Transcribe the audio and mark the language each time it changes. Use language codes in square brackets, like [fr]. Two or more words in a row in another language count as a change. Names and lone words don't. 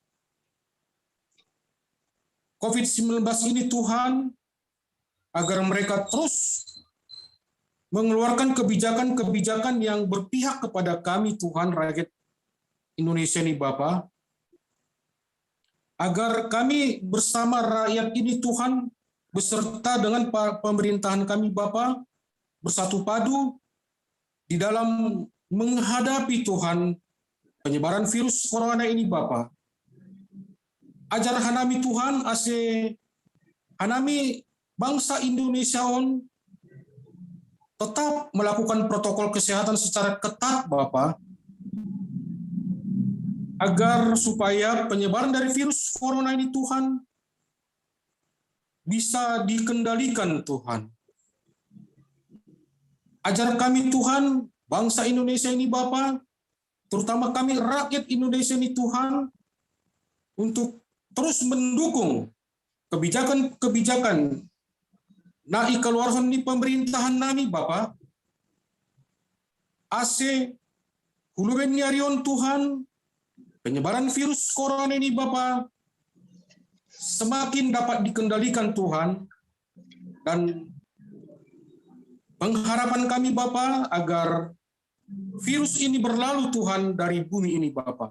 [id] COVID-19 ini Tuhan, agar mereka terus mengeluarkan kebijakan-kebijakan yang berpihak kepada kami Tuhan rakyat Indonesia ini Bapa, agar kami bersama rakyat ini Tuhan beserta dengan pemerintahan kami Bapa bersatu padu di dalam menghadapi Tuhan penyebaran virus corona ini Bapa. [bts] Ajar hanami Tuhan ase hanami [id] bangsa Indonesia on tetap melakukan protokol kesehatan secara ketat Bapa, agar supaya penyebaran dari virus corona ini Tuhan bisa dikendalikan Tuhan. Ajar kami Tuhan, bangsa Indonesia ini Bapa, terutama kami rakyat Indonesia ini Tuhan, untuk terus mendukung kebijakan-kebijakan [bts] na ikeluarkan [id] di pemerintahan nami Bapa. [bts] Ase huluben nyarion Tuhan, [id] penyebaran virus corona ini Bapa semakin dapat dikendalikan Tuhan, dan pengharapan kami Bapa agar virus ini berlalu Tuhan dari bumi ini Bapa.